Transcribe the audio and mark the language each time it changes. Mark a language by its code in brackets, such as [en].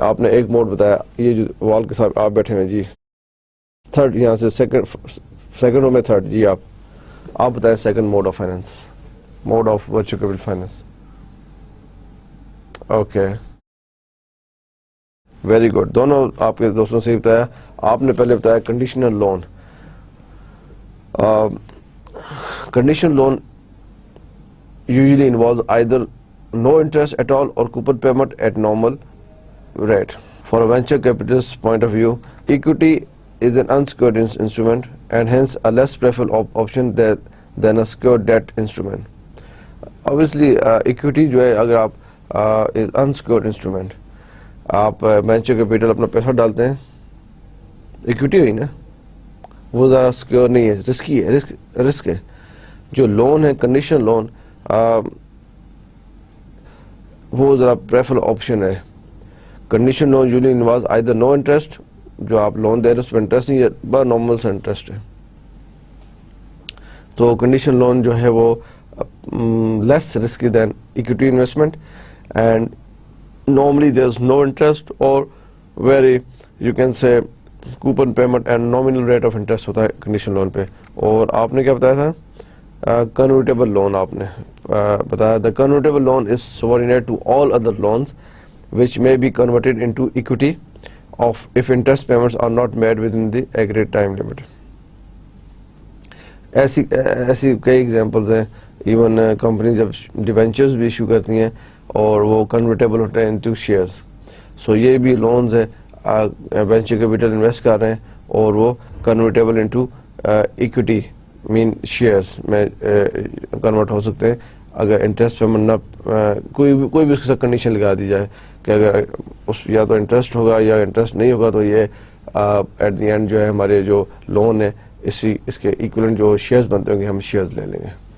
[ur] آپ نے ایک موڈ بتایا, یہ جو وال کے ساتھ آپ بیٹھے ہیں جی, 3rd یہاں سے سیکنڈ میں 3rd جی, آپ بتائیں second mood of finance, mood of virtual capital finance. Okay very good. دونوں آپ کے دوستوں سے بتایا. آپ نے پہلے بتایا conditional loan. [en] Conditional loan usually involves either no interest at all or coupon payment at normal rate. For a venture capitalist point of view, equity is an unsecured instrument and hence a less preferable option than a secured debt instrument. [ur] obviously equity جو ہے اگر آپ unsecured instrument, آپ venture capital اپنا پیسہ ڈالتے ہیں, equity ہوئی نا, وہ زیادہ سیکیور نہیں ہے, رسکی ہے, رسک ہے. جو لون ہے کنڈیشنل لون وہ ذرا پریفر آپشن ہے. [en] condition loan usually involves either no interest, [ur] جو آپ لون دے رہے اس پہ انٹرسٹ نہیں ہے, بڑا نارمل سا انٹرسٹ ہے. تو کنڈیشن لون جو ہے وہ [en] less risky than equity investment, and normally there's no interest or very, you can say, coupon payment and nominal rate of interest [ur] ہوتا ہے کنڈیشن لون پہ. اور آپ نے کیا بتایا تھا, کنورٹیبل لون آپ نے بتایا. [en] the convertible loan is subordinate to all other loans which may be converted into equity of if interest payments are not made within the agreed time limit. [ur] ایسی کئی ایگزامپلز ہیں. ایون کمپنی جب debentures بھی issue کرتی ہیں اور وہ convertible ہوتے ہیں انٹو شیئرز, سو یہ بھی لونز ہے, وینچر کیپٹل انویسٹ کر رہے ہیں اور وہ کنورٹیبل انٹو ایکوٹی مین شیئرز میں کنورٹ ہو سکتے ہیں اگر انٹرسٹ پیمنٹ نہ کوئی بھی اس کے ساتھ کنڈیشن لگا دی جائے کہ اگر اس یا تو انٹرسٹ ہوگا یا انٹرسٹ نہیں ہوگا تو یہ ایٹ دی اینڈ جو ہے ہمارے جو لون ہے اس کے ایکولنٹ جو شیئرز بنتے ہوں گے ہم شیئرز لے لیں گے.